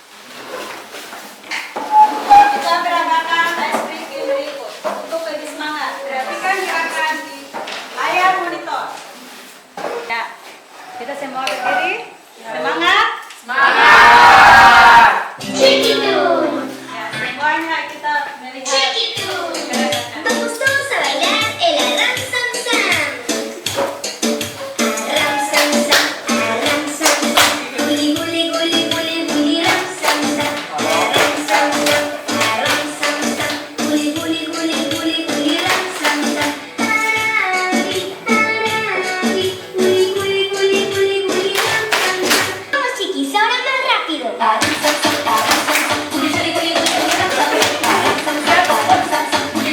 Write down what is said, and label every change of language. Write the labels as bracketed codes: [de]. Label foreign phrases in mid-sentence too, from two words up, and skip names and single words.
[id] Kita beranggakan [en] ice breaking [id] berikut untuk lebih semangat. Perhatikan gerakan di layar monitor. Ya, kita semua berdiri. Semangat. Semangat! Ya, semuanya kita melihat gerakan. [es] Vamos todos a bailar el arram sam sam. Arram sam sam, arram sam sam. Guli guli guli guli guli ram sam sam. Arram sam sam, arram sam sam. Guli guli guli guli guli ram sam sam. Tarabi, tarabi. Guli guli guli guli guli ram sam sam. Vamos chiquis, ahora más rápido. Arram sam sam, arram sam sam. Guli guli guli guli ram sam sam. Arram sam sam, arram sam sam.